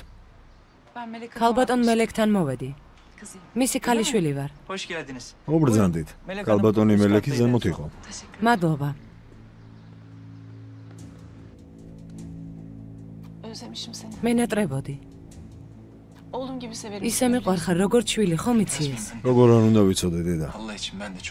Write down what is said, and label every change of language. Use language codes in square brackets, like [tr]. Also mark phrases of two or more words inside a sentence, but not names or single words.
[tr] Ben Melek [ka] ქალბატონ მელეკთან მოვედი. [tr] kızıyım. [ka] მისი ქალიშვილი ვარ. [tr] Hoş geldiniz. [ka] უბრძანდით. კალბატონი მელექი ზემოთ იყო. [tr] Teşekkür [ka] მადლობა. [tr] Özlemişim seni. [ka] მენატრებოდი. [tr] Oğlum gibi severim. [ka] ისე მიყვარხარ, როგორც შვილი, ხომ იცი ეს? როგორ არ უნდა ვიცოდე დედა. [tr] Allah için ben de çok